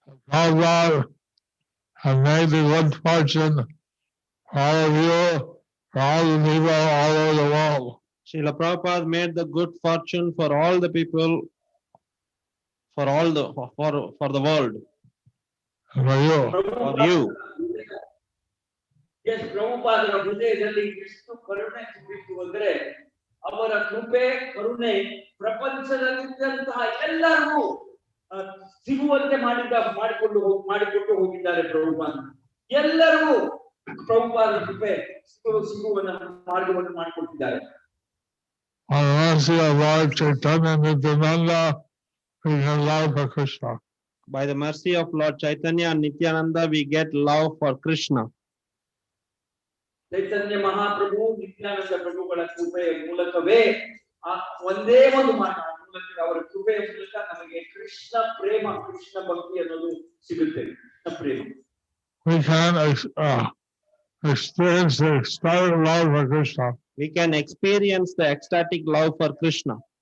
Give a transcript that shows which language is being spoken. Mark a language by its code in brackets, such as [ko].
[en] And made the good fortune for all of you, for all the people all over the world. Srila Prabhupada made the good fortune for all the people, for the world. For you. For you. [kn] Yes, ಪ್ರಭುಪಾದರ ಹೃದಯದಲ್ಲಿ ಎಷ್ಟು ಕರುಣೆ ತುಂಬಿತ್ತು ಅಂದ್ರೆ, ಅವರ ಕೃಪೆ ಕರುಣೆ ಪ್ರಪಂಚದಲ್ಲಿದ್ದಂತಹ ಎಲ್ಲರಿಗೂ ಸಿಗುವಂತೆ ಮಾಡಿಕೊಟ್ಟು ಹೋಗಿದ್ದಾರೆ ಪ್ರಭುಪಾದ. ಎಲ್ಲರಿಗೂ ಪ್ರಭುಪಾದ ಕೃಪೆ ಸಿಗುವ ಮಾರ್ಗವನ್ನು ಮಾಡಿಕೊಟ್ಟಿದ್ದಾರೆ. [en] On the mercy of Lord Chaitanya Nityananda, we can love for Krishna. By the mercy of Lord Chaitanya and Nityananda, we get love for Krishna. [kn] ಚೈತನ್ಯ ಮಹಾಪ್ರಭು, ನಿತ್ಯಾನಂದ ಪ್ರಭುಗಳ ಕೃಪೆಯ ಮೂಲಕವೇ ಒಂದೇ ಒಂದು ಮಾತು ಮೂಲಕ, ಅವರ ಕೃಪೆಯ ಮೂಲಕ ನಮಗೆ ಕೃಷ್ಣ ಪ್ರೇಮ, ಕೃಷ್ಣ ಭಕ್ತಿ ಅನ್ನೋದು ಸಿಗುತ್ತೆ. ಕೃಷ್ಣ ಪ್ರೇಮ. [en] We can experience the ecstatic love for Krishna. We can experience the ecstatic love for Krishna.